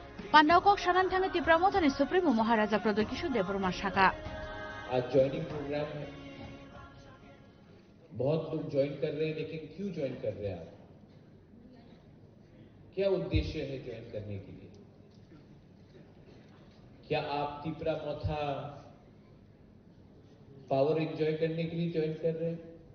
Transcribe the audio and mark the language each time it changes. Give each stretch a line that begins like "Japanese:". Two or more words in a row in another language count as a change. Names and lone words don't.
Kok Borok: पांडावकक शानान थांगे तिप्रामथानि सुप्रीमो महाराजा प्रदर किशोर देबबर्मा शाखा
Hindi: आज
English: joining program
Hindi: है, बहुत लोग ज्वाइन कर रहे हैं, लेकिन क्यों ज्वाइन कर रहे हैं आप? क्या उद्देश्य है ज्वाइन करने के लिए? क्या आप तिप्रामथा
English: power enjoy
Hindi: करने के लिए ज्वाइन कर रहे हैं?